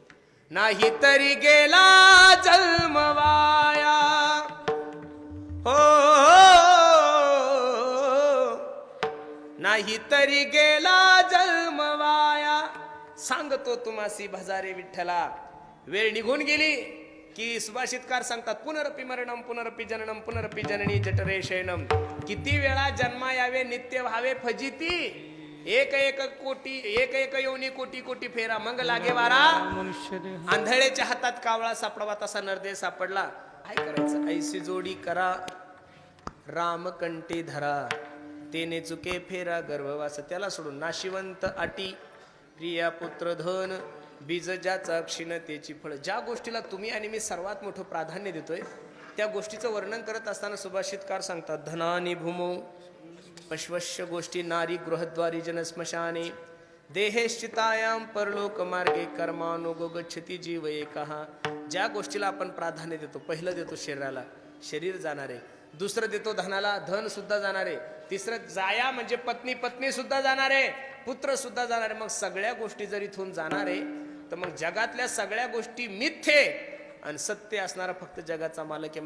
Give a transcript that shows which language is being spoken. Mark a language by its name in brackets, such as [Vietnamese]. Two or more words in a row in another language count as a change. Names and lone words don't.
[Marathi] नाही तरी गेला जन्मवाया, हो नाही तरी गेला जन्मवाया, सांगतो तुम्हासी भजारे विठ्ठला. वेळ निघून गेली की सुभाषितकार सांगतात, [Sanskrit] पुनरपि मरणम पुनरपि जननम पुनरपि जननी जठरे शयनम. [Marathi] किती वेळा जन्मा यावे नित्य व्हावे फजिती, एक एक कोटी एक एक योनी कोटी कोटी फेरा मग लागे वारा. आंधळेच्या हातात कावळा सापडावा तसा नरदेव सापडला. काय करायचं? ऐसी जोडी करा राम कंठी धरा, तेने चुके फेरा गर्भवास. त्याला सोडून नाशिवंत अटी, प्रिया पुत्र धन, बीज ज्याचा क्षीणतेची फळ. ज्या गोष्टीला तुम्ही आणि मी सर्वात मोठं प्राधान्य देतोय त्या गोष्टीचं वर्णन करत असताना सुभाषितकार सांगतात, [Sanskrit] धनानी भूमो पश्वश्य गोष्टी नारी गृहद्वारी जनस्मशाने, देहेश्चितायाम परलोक मार्गे कर्मानुगो गच्छति जीव एकहा. [Marathi] ज्या गोष्टीला आपण प्राधान्य देतो, पहिलं देतो शरीराला, शरीर जाणार आहे. दुसरं देतो धनाला, धन सुद्धा जाणार आहे. तिसरं जाया म्हणजे पत्नी, पत्नी सुद्धा जाणार आहे, पुत्र सुद्धा जाणार आहे. मग सगळ्या गोष्टी जर इथून जाणार आहे तर मग जगातल्या सगळ्या गोष्टी मिथ्ये आणि सत्य असणारा फक्त जगाचा मालक आहे.